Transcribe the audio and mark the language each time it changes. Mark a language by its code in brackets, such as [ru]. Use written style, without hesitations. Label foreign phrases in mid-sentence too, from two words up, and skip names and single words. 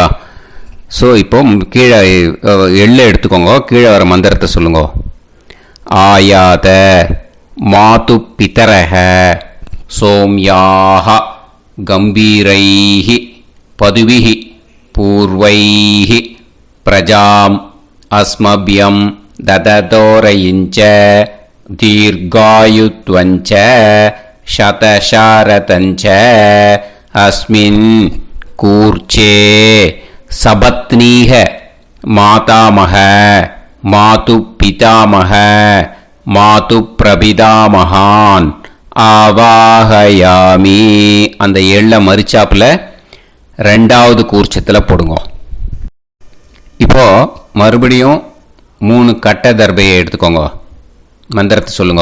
[ta] ஸோ இப்போ கீழே எள்ளை எடுத்துக்கோங்க. கீழே வர மந்திரத்தை சொல்லுங்க. [sa] आयात मातु पितरः सोम्याः गम्भीरैः पथिभिः पूर्वैः प्रजाम् अस्मभ्यं ददतोरयिञ्च दीर्घायुत्वञ्च शतशारतञ्च अस्मिन् कूर्चे सपत्नीः मातामह मातुपितामह मातुप्रपितामहान् आवाहयामि. [ta] அந்த எள்ள மரிச்சாப்புல ரெண்டாவது கூர்ச்சத்தில் போடுங்க. இப்போ மறுபடியும் 3 கட்ட தர்பையை எடுத்துக்கோங்க. மந்திரத்தை சொல்லுங்க.